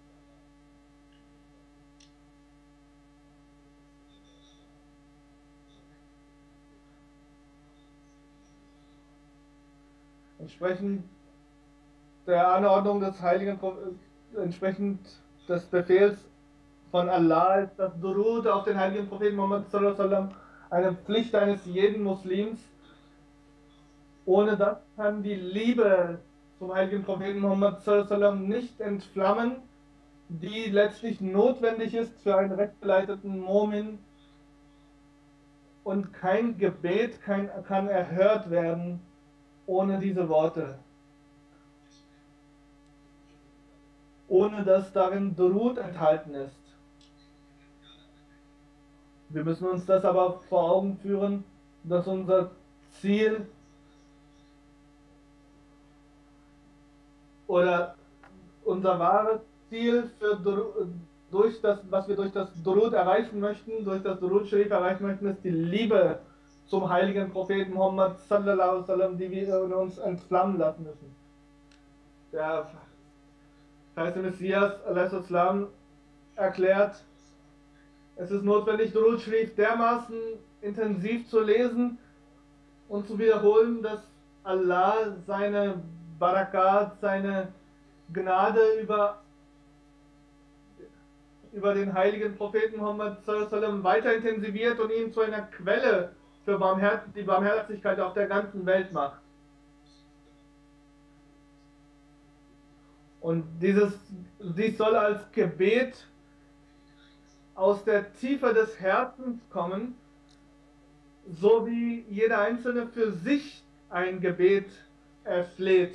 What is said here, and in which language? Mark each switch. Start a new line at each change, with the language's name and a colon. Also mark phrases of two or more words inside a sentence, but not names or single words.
German: Entsprechend der Anordnung des entsprechend des Befehls von Allah ist das Durud auf den heiligen Propheten Muhammad
Arabic: صلى الله عليه وسلم
German: eine Pflicht eines jeden Muslims. Ohne das kann die Liebe zum heiligen Propheten Muhammad
Arabic: صلى الله عليه وسلم
German: nicht entflammen, die letztlich notwendig ist für einen rechtgeleiteten Mu'min. Und kein Gebet kann erhört werden ohne diese Worte. Ohne dass darin Durud enthalten ist. Wir müssen uns das aber vor Augen führen, dass unser Ziel oder unser wahres Ziel was wir durch das Durud erreichen möchten, durch das
Urdu: درود شریف
German: erreichen möchten, ist die Liebe zum heiligen Propheten Muhammad
Arabic: صلى الله عليه وسلم,
German: die wir in uns entflammen lassen müssen. Der verheißene Messias a.s. erklärt, es ist notwendig,
Urdu: درود شریف
German: dermaßen intensiv zu lesen und zu wiederholen, dass Allah seine Barakat, seine Gnade über den heiligen Propheten Muhammad
Arabic: صلى الله عليه وسلم
German: weiter intensiviert und ihn zu einer Quelle für die Barmherzigkeit auf der ganzen Welt macht. Und dies soll als Gebet aus der Tiefe des Herzens kommen, so wie jeder Einzelne für sich ein Gebet erfleht.